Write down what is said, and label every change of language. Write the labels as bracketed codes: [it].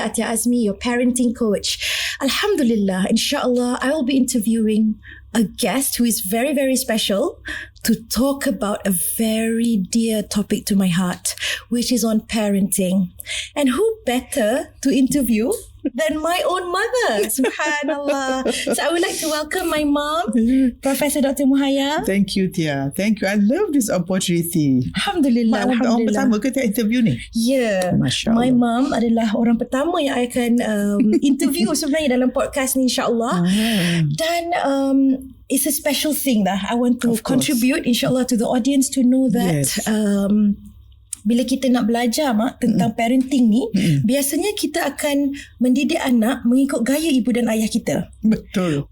[en] Atia Azmi, your parenting coach. Alhamdulillah, inshallah, I will be interviewing a guest who is very, very special to talk about a very dear topic to my heart, which is on parenting. And who better to interview than my own mother? Subhanallah. So I would like to welcome my mom, Professor Dr. Muhaya. Thank you, Tia. Thank you. I love this opportunity. Alhamdulillah. [ms] Orang Alhamdulillah. pertama ke Tia interview ni? [en] Yeah. [ms] Masya Allah. [en] My mom [ms] adalah orang pertama yang I akan interview sebenarnya dalam podcast ni, insyaAllah. Dan [en] it's a special thing lah. I want to contribute, insyaAllah, to the audience to know that [ms] bila kita nak belajar tentang parenting ni, biasanya kita akan mendidik anak mengikut gaya ibu dan ayah kita. Betul.